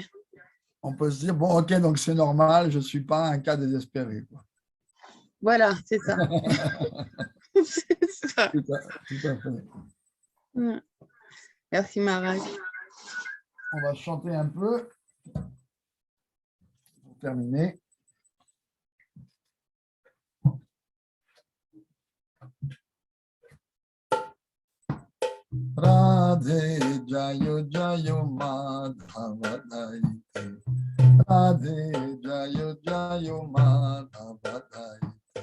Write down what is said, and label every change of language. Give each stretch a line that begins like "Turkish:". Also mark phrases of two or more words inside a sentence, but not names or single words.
French: On peut se dire, bon, ok, donc c'est normal, je ne suis pas un cas désespéré. Quoi. Voilà, c'est ça. C'est ça. Tout à fait. Merci, Maharaj. On va chanter un peu pour terminer.
Sanskrit: राधे जय जय माधव दयिते. राधे जय जय माधव दयिते.